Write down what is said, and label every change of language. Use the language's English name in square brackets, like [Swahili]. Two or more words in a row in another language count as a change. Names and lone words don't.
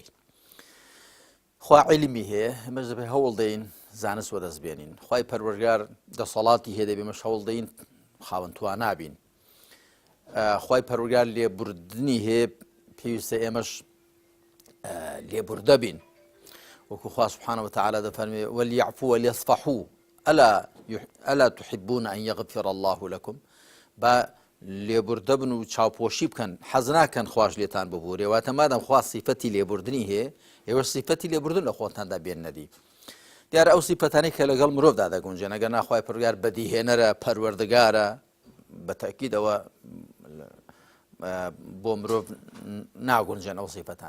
[Central Kurdish] خوا عیلمی هەیە ئێمەش دەبێ هەوڵ دەین زانست وەدەستبێنین. خوای پەروەردگار دەسەڵاتی هەیە دەبێ ئێمەش هەوڵ دەین خاوەن توانە بین. خوای پەروەردگار لێبوردنی هەیە پێویستە ئێمەش لێبوردە بین. وكو خواه [Arabic] سبحانه وتعالى [Central Kurdish] دفرمي [Arabic] وليعفوا وليصفحوا ألا تحبون أن يغفر الله لكم [Central Kurdish] با لێبوردەبن و چاوپۆشی بکەن حەز ناکەن خواش لێتان ببوورێ واتە مادەم خوا سیفەتی لێبوردنی هەیە ئێوە سیفەتی لێبوردن لە خۆتاندا بێن نەدی. دیارە ئەو سیفەتانەی کە لەگەڵ مرۆڤدا دەگونجێن ئەگەر ناخوای پەروەردگار بەدیهێنەرە پەروەردگارە بەتەکید ئەوە بۆ مرۆڤ ناگونجێن ئەو سیفەتانە.